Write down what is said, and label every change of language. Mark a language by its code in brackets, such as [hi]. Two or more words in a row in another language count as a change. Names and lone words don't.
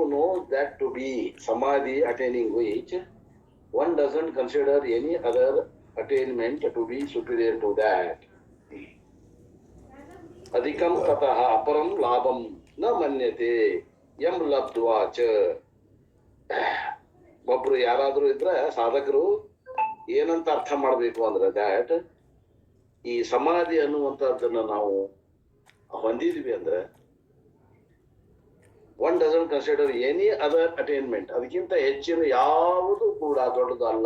[en] knows that to be samadhi, attaining which one doesn't consider any other attainment to be superior to that. [sa] Adhikam tataha aparam labham na manyate yam labdha cha. [kn] ಒಬ್ರು ಯಾರಾದ್ರೂ ಇದ್ರೆ ಸಾಧಕರು ಏನಂತ ಅರ್ಥ ಮಾಡಬೇಕು ಅಂದ್ರೆ ದ್ಯಾಟ್ ಈ ಸಮಾಧಿ ಅನ್ನುವಂಥದ್ದನ್ನ ನಾವು ಹೊಂದಿದ್ವಿ ಅಂದ್ರೆ [en] one doesn't consider any other attainment, [kn] ಅದಕ್ಕಿಂತ ಹೆಚ್ಚಿನ ಯಾವುದು ಕೂಡ ದೊಡ್ಡದು ಅಲ್ಲ.